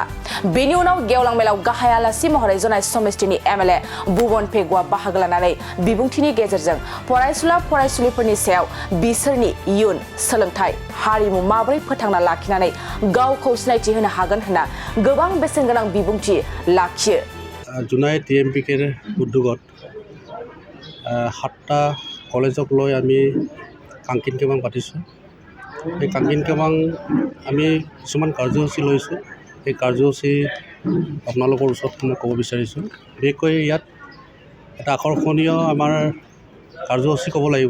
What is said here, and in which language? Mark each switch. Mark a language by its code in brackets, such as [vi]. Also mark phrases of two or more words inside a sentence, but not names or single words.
[brx] बेनि उनाव गेवलां मेलाव गाहाय आलासि महरै जनाय समष्टिनि MLA बबन पेगुआ बाहागो लानानै बिबुंथिनि गेजेरजों फरायसुला फरायसुलिफोरनि सायाव बिसोरनि इयुन सोलोंथाइ हारिमु माबोरै फोथांना लाखिनानै गावखौ सिनायथि होनो हागोन होनना गोबां बेसेनगोनां बिबुंथि लाखियो। [as] जनाय TMPK उद्योगत 7টা কলেজক লৈ আমি কাংকিন কেবাং পাতিছোঁ। এই কাংকিন কেবাং আমি কিছুমান কাৰ্যসূচী লৈছোঁ। এই কাৰ্যসূচী আপোনালোকৰ ওচৰত মই ক'ব বিচাৰিছোঁ। বিশেষকৈ ইয়াত এটা আকৰ্ষণীয় আমাৰ কাৰ্যসূচী ক'ব লাগিব।